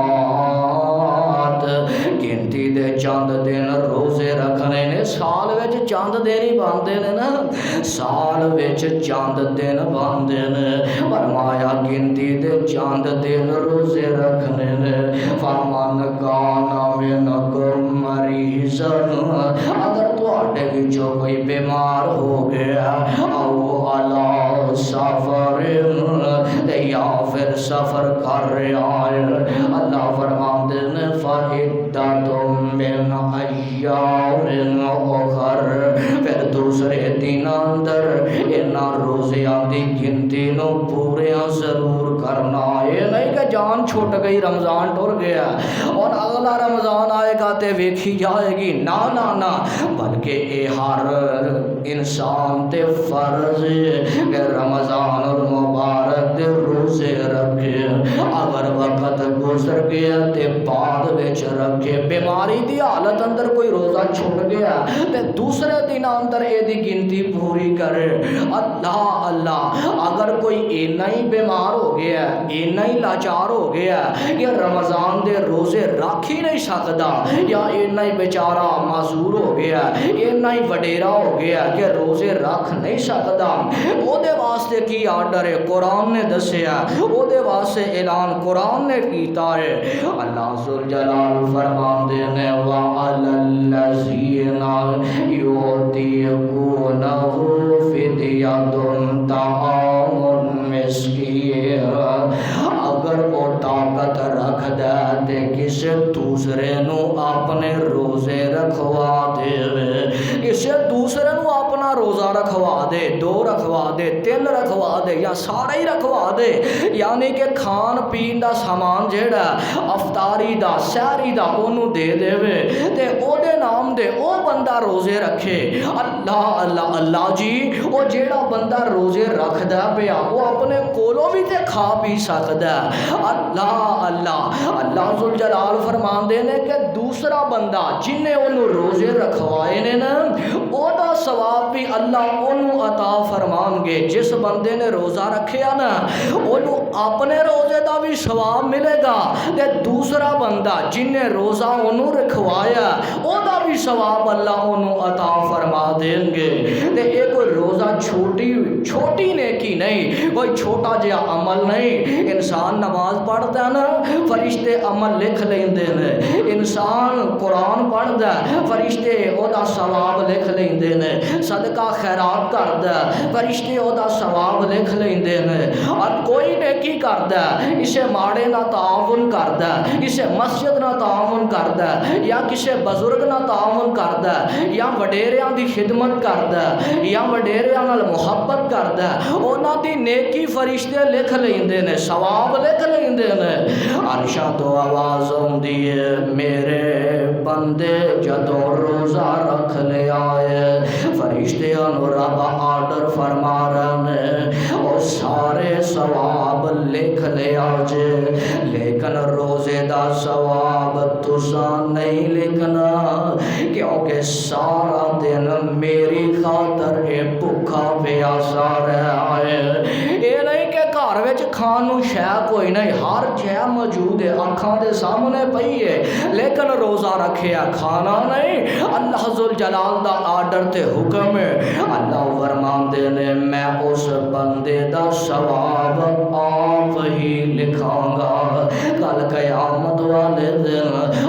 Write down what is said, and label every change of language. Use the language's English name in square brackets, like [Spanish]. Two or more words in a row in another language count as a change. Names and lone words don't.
[Punjabi] گنتی دے چند دن روزے رکھنے نے سال وچ چند دن ہی باندے نے نا سال وچ چند دن باندے نے فرمایا گنتی دے چند دن روزے رکھنے نے [Arabic] فمن کانا منکم مریضن [Punjabi] اگر تواڈے وچوں کوئی بیمار ہو گیا او [Arabic] علی سفر [Punjabi] یا پھر سفر کر رہا ہے اللہ فرماندے نے [Arabic] فعدۃ من ایام اخر [Punjabi] پھر دوسرے دن اندر انہاں روزیاں دی گنتی نو پوریاں ضرور کرنا ہے نہیں کہ جان چھوٹ گئی رمضان ٹر گیا اور اگلا رمضان آئے گا تے ویکھی جائے گی نا نا نا بلکہ اے ہر انسان تے فرض ہے کہ رمضان المبارک دے روزے رکھے اگر وقت گزر گیا تے بعد وچ رکھے بیماری دی حالت اندر کوئی روزہ چھوٹ گیا تے دوسرے دن اندر اے دی گنتی پوری کرے اللہ اللہ اگر کوئی اینا ہی بیمار ہو گیا اینا ہی لاچار ہو گیا کہ رمضان دے روزے رکھ ہی نہیں سکتا یا اینا ہی بیچارہ معذور ہو گیا اینا ہی وڈیرا ہو گیا کہ روزے رکھ نہیں سکتا او دے واسطے کی آرڈر ہے قرآن نے دسیا او دے واسطے اعلان قرآن نے کیتا ہے اللہ ذوالجلال فرماندے نے [Arabic] وَعَلَى الَّذِينَ يُطِيقُونَهُ فِدْيَةٌ طَعَامُ مسکین [Punjabi] اگر وہ طاقت رکھ دے تے کسی دوسرے نو اپنے روزے رکھوا دے کسی دوسرے نو اپنا روزہ رکھوا دے 2 رکھوا دے 3 رکھوا دے یا سارا ہی رکھوا دے یعنی کہ کھان پین دا سامان جیڑا افطاری دا سحری دا اونوں دے دے تے او دے نام دے او بندہ روزے رکھے اللہ اللہ اللہ جی او جیڑا بندہ روزے رکھدا پیا وہ اپنے کولوں بھی تے کھا پی سکدا اللہ اللہ اللہ ذوالجلال فرماندے نے کہ دوسرا بندہ جن نے انہوں روزے رکھوائے نے نا او دا ثواب بھی اللہ انہوں عطا فرمان گے جس بندے نے روزہ رکھیا نا انہوں اپنے روزے دا بھی ثواب ملے گا تے دوسرا بندہ جن نے روزہ انہوں رکھوایا او دا بھی ثواب اللہ انہوں عطا فرما دیں گے تے ایک کوئی روزہ چھوٹی نیکی نہیں کوئی چھوٹا جہا عمل نہیں انسان نماز پڑھتا نا فرشتے عمل لکھ لیندے نے انسان قرآن پڑھدا فرشتے او دا ثواب لکھ لیندے نے صدقہ خیرات کردا فرشتے او دا ثواب لکھ لیندے نے اور کوئی نیکی کردا اسے ماڑے نہ تعاون کردا اسے مسجد نہ تعاون کردا یا کسے بزرگ نہ تعاون کردا یا وڈیریاں دی خدمت کردا یا وڈیریاں نال محبت کردا ہے انہاں دی نیکی فرشتے لکھ لیندے نے ثواب لکھ لیندے نے عرشاں تو آواز آندی ہے میرے بندے جدوں روزہ رکھ لے آئے فرشتیاں نو رب آرڈر فرما رہے ہیں اور سارے ثواب لکھ لے آجے لیکن روزے دا ثواب تساں نہیں لکھنا کیونکہ سارا دن میری خاطر اے بھوکا پیاسا رہا ہے اے نہیں کہ گھر وچ کھان نوں شے کوئی نہیں ہر شے موجود ہے اکھاں دے سامنے پئی ہے لیکن روزہ رکھیا کھانا نہیں اللہ ذوالجلال دا آرڈر تے حکم ہے اللہ فرماندے نے میں اس بندے دا ثواب آپ ہی لکھاں گا کل قیامت والے دن